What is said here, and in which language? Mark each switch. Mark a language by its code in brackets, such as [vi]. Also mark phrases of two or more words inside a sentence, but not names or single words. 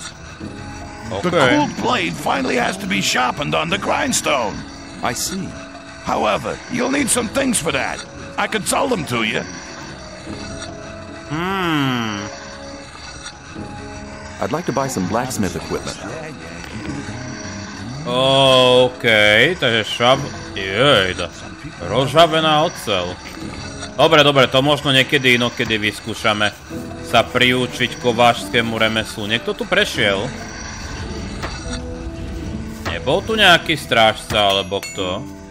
[en] Okay. The cooled blade finally has to be sharpened on the grindstone. I see. However, you'll need some things for that. I could sell them to you. I'd like to buy some blacksmith equipment. [sk] Okej, takže rozžavená oceľ. Dobre, dobre, to možno niekedy inokedy vyskúšame sa priučiť kováčskému remeslu. Niekto tu prešiel? Nebol tu nejaký strážca, alebo kto?